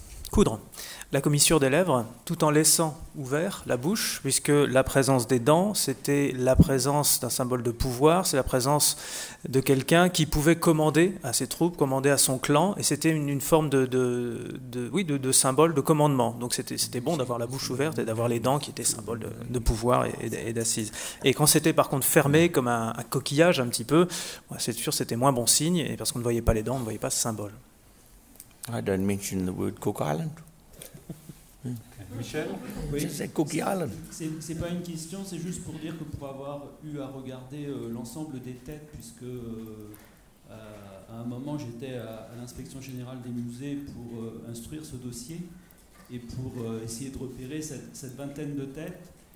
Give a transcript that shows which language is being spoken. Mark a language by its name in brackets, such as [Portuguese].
[French] coudre la commissure des lèvres tout en laissant ouvert la bouche, puisque la présence des dents, c'était la présence d'un symbole de pouvoir, c'est la présence de quelqu'un qui pouvait commander à ses troupes, commander à son clan, et c'était une forme de symbole de commandement. Donc c'était bon d'avoir la bouche ouverte et d'avoir les dents qui étaient symbole de pouvoir et d'assise. Et quand c'était par contre fermé comme un coquillage un petit peu, c'est sûr c'était moins bon signe, et parce qu'on ne voyait pas les dents, on ne voyait pas ce symbole. [English] I don't mention the word Cook Island. Michel? [French] Oui. C'est Cookie Island. C'est pas une question, c'est juste pour dire que pour avoir eu à regarder l'ensemble des têtes, puisque À un moment, j'étais à l'inspection générale des musées pour instruire ce dossier et pour essayer de repérer cette vingtaine de têtes.